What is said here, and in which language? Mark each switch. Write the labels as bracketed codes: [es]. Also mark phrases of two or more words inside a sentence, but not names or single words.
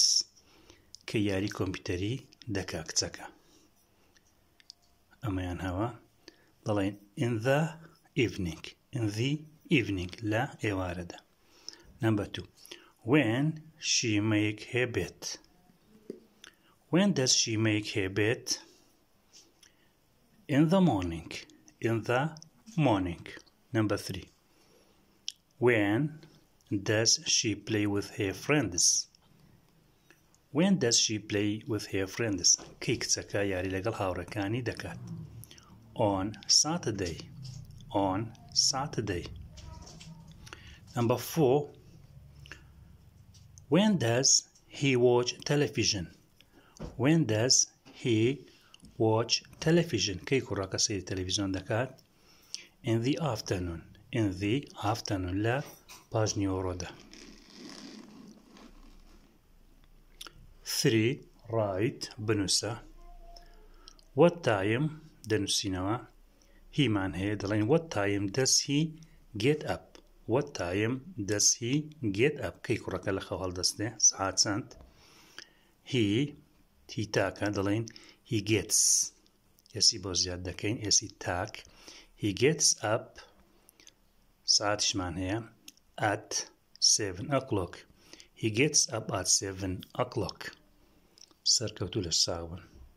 [ckb] کە یاری کۆمپیوتەری دەکا کچەکە. ئەمەیان هەوە دەڵێن [en] in the evening. In the evening [ckb] لە ئێوارەدا. [en] Number 2 When she make her bed? When does she make her bed? In the morning. In the morning. Number 3 When does she play with her friends? When does she play with her friends? [ckb] کەی کچەکە یاری لەگەڵ هاوڕێکانی دەکات. [en] On Saturday. On Saturday. Number 4 When does he watch television? When does he watch television? [ckb] کەی کوڕەکە سەیری تەلەڤیزیۆن دەکات. [en] In the afternoon. In the afternoon [ckb] لە پاژنیوەڕۆدا. 3 write بنووسە. [en] What time [ckb] دەنووسینەوە. هیمان هەیە دەڵێن [en] what time does he get up? What time does he get up? [ckb] کەی کوڕەکە لە خەو هەڵدەستێ سعات چەند. he تاکە دەڵێن [en] he gets [ckb] ئێسی بۆ زیاد دەکەین ئێسی تاک. [en] He gets up [ckb] سعاتیشمان هەیە [en] at 7 o'clock. He gets up at 7 o'clock. [ckb] سەرکەوتوو لە ساون.